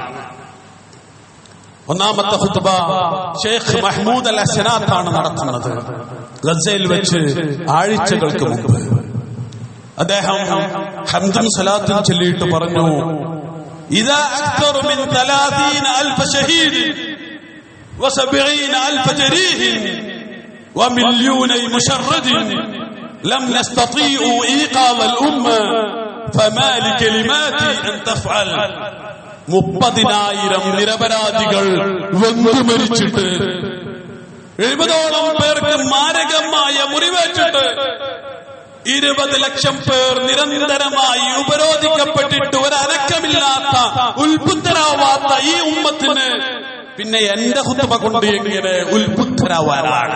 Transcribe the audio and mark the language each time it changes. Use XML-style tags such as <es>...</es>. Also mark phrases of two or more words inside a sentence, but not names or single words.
<ml>ഒന്നാമത്തെ ഖുതുബ ഷെയ്ഖ് മഹ്മൂദ് അൽ അസ്നാത്താണ് നടത്തുന്നത്. ഗസയിൽ വെച്ച് ആഴ്ചകൾക്ക് മുമ്പ് അദ്ദേഹം ഹംദും സലാത്തും ചൊല്ലിയിട്ട് പറഞ്ഞു,</ml> <ar>إذا أكثر من 30,000 شهيد و70,000 جريح ومليوني مشرد لم نستطيعوا إيقاظ الأمة فما لكلماتي أن تفعل.</ar> <ml>30,000 നിരപരാധികൾ വെന്തു മരിച്ചിട്ട് 70ഓളം പേർക്ക് മാരകമായ മുറിവേറ്റിട്ട് 20 ലക്ഷം പേർ നിരന്തരമായി ഉപരോധിക്കപ്പെട്ടിട്ട് ഒരനക്കമില്ലാത്ത ഉത്ബുദ്ധരാവാത്ത ഈ ഉമ്മത്തിന് പിന്നെ എന്റെ ഖുതുബ കൊണ്ട് എങ്ങനെ ഉത്ബുദ്ധരാവാനാണ്?</ml>